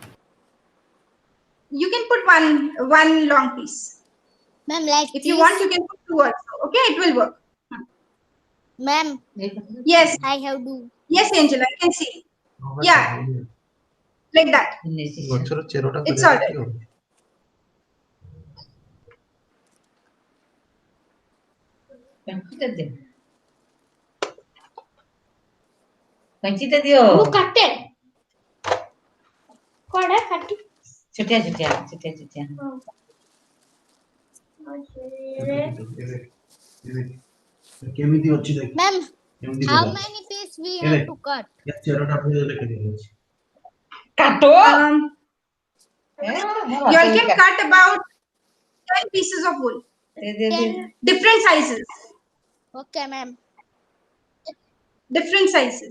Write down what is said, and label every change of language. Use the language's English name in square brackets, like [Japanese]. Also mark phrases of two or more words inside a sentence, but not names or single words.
[English] You can put one long piece. Ma'am, like If you want, you can put two also. Okay, it will work. Ma'am, Yes, I have to. yes, Angela, I can see. Yeah, like that. It's all right. [Hindi] कंची दियो. [Odia] କାଟେ କଡା କାଟି ଛୋଟିଆ ଛୋଟିଆ ଛୋଟିଆ ଛୋଟିଆ. କେମିତି ଅଛି ଦେଖ [English] Ma'am, [Odia] କେମିତି [English] how [Odia] ଦେଖ [English] many pieces we have to cut? [Odia] ୟା ଚେରଟା ପୁଣି ଲେଖିଦେଇଛି କାଟୋ. [English] You all can cut about 10 pieces of wool, different sizes, Okay, ma'am. different sizes.